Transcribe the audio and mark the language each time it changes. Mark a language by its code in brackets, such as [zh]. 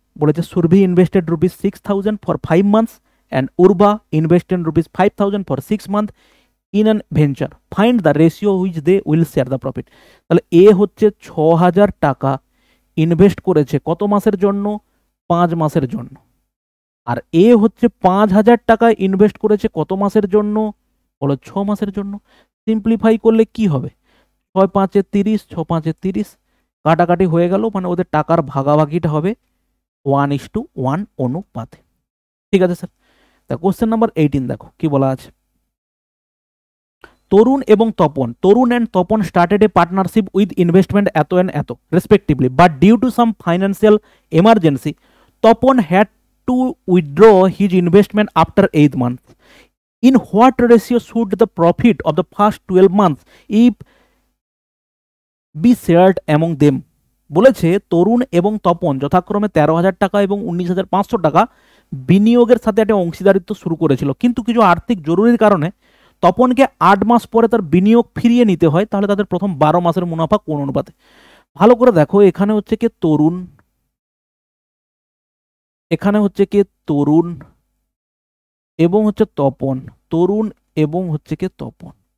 [bn] বলেছে [en] Surbhi invested ₹6,000 for 5 months and Urba invested ₹5,000 for 6 months in an venture. Find the ratio which they will share the profit. [bn] তাহলে এ হচ্ছে 6,000 টাকা invest করেছে কত মাসের জন্য? 5 মাসের জন্য। আর এ হচ্ছে 5,000 টাকা ইনভেস্ট করেছে কত মাসের জন্য? বলো 6 মাসের জন্য। সিম্পলিফাই করলে কি হবে? 6 5 30, 6 5 30, কাটাকাটি হয়ে গেল, মানে ওদের টাকার ভাগাভাগিটা হবে 1:1 অনুপাতে। ঠিক আছে স্যার। তা কোশ্চেন নাম্বার 18 দেখো কি বলা আছে। তরুণ এবং তপন, [en] Tarun and Tapan started a partnership with investment এত and এত respectively, but due to some financial emergency Tapan had to withdraw his investment after 8 months. In what ratio should the profit of the first 12 months if be shared among them? [bn] বলেছে তরুণ এবং তপন যথাক্রমে 13,000 টাকা এবং 19,500 টাকা বিনিয়োগের সাথে একটা অংশীদারিত্ব শুরু করেছিল, কিন্তু কিছু আর্থিক জরুরির কারণে তপনকে 8 মাস পরে তার বিনিয়োগ ফিরিয়ে নিতে হয়। তাহলে তাদের প্রথম 12 মাসের মুনাফা কোন অনুপাতে? ভালো করে দেখো, এখানে হচ্ছে কি তরুণ, এখানে হচ্ছে কি তরুণ এবং হচ্ছে তপন, তরুণ এবং হচ্ছে কি তপন।